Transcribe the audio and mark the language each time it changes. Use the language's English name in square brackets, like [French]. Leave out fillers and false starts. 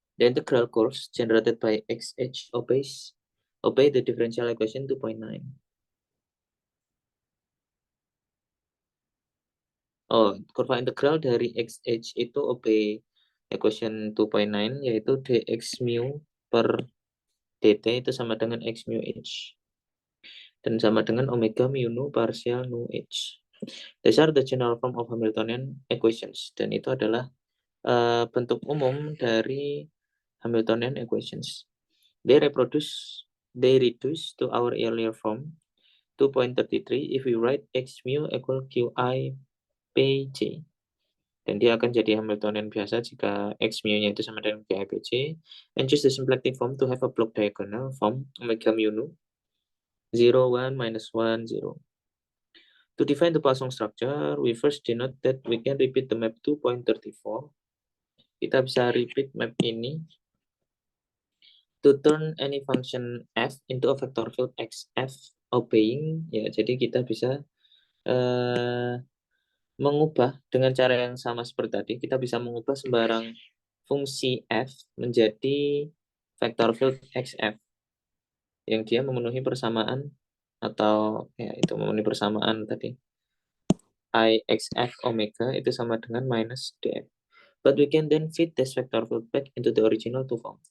[English] The integral course generated by xh obey the differential equation 2.9. [Indonesian] Oh, kurva integral dari xh itu [English] obey equation 2.9, [Indonesian] yaitu dx mu per dt itu sama dengan x mu h. Dan sama dengan omega mu nu partial nu h. [English] These are the general form of Hamiltonian equations. [Indonesian] Dan itu adalah bentuk umum dari Hamiltonian equations. [English] They reduce to our earlier form 2.33 if we write x mu equal qi pj. [Indonesian] Dan dia akan jadi Hamiltonian biasa jika x mu-nya itu sama dengan qi pj. [English] And choose the symplectic form to have a block diagonal form omega mu nu 0, 1, minus 1, 0. To define the Poisson structure, we first denote that we can repeat the map 2.34. [Indonesian] Kita bisa repeat map ini [English] to turn any function f into a vector field xf obeying, [Indonesian] ya, jadi kita bisa mengubah dengan cara yang sama seperti tadi. Kita bisa mengubah sembarang fungsi f menjadi vector field xf yang dia memenuhi persamaan, atau ya itu memenuhi persamaan tadi ixf omega itu sama dengan minus df. [English] But we can then fit this vector field back into the original two form.